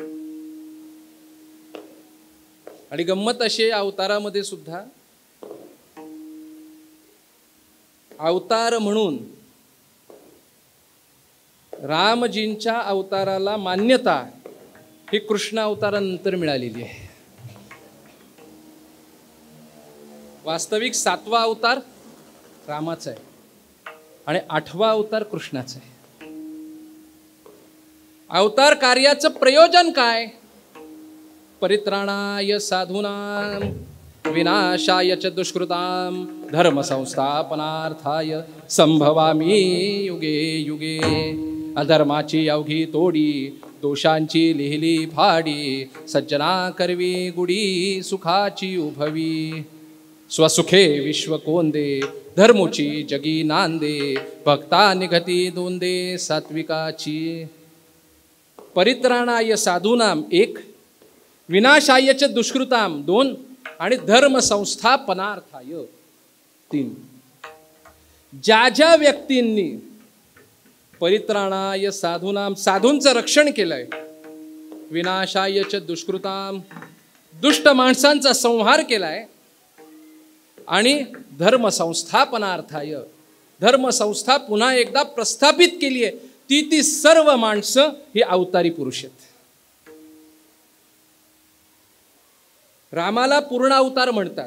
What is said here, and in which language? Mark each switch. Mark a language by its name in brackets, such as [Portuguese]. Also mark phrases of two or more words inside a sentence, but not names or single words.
[Marathi] आणि गंमत अशी अवतारामध्ये सुद्धा अवतार म्हणून रामजींच्या अवताराला मान्यता ही कृष्ण अवतारानंतर मिळालेली आहे. वास्तविक 7वा अवतार रामाचा आहे आणि 8वा अवतार कृष्णाचा आहे. अवतार कार्याचं प्रयोजन काय? [Sanskrit] परित्राणाय साधूनां विनाशाय च दुष्कृतां धर्म संस्थापनार्थाय संभवामि युगे युगे. [Marathi] अधर्माची अवघी तोडी दोषांची लिहिली फाडी सज्जना करवी गुडी सुखाची उभवी. स्वसुखे विश्व कोंदे धर्मोची जगी नांदे भक्ता निघती दोंदे सात्विकाची. [Sanskrit] परित्राणाय साधूनाम 1 विनाशाय च दुष्कृताम 2 आणि धर्म संस्थापनार्थाय 3. [Marathi] ज्या ज्या व्यक्तींनी [Sanskrit] परित्राणाय साधूनाम [Marathi] साधूंचं रक्षण केलंय, [Sanskrit] विनाशाय च दुष्कृताम [Marathi] दुष्ट माणसांचा संहार केलाय आणि [Sanskrit] धर्म संस्थापनार्थाय [Marathi] धर्मसंस्था पुन्हा एकदा प्रस्थापित केली आहे, ती सर्व माणसं ही अवतारी पुरुष आहेत. रामाला पूर्ण अवतार म्हणतात.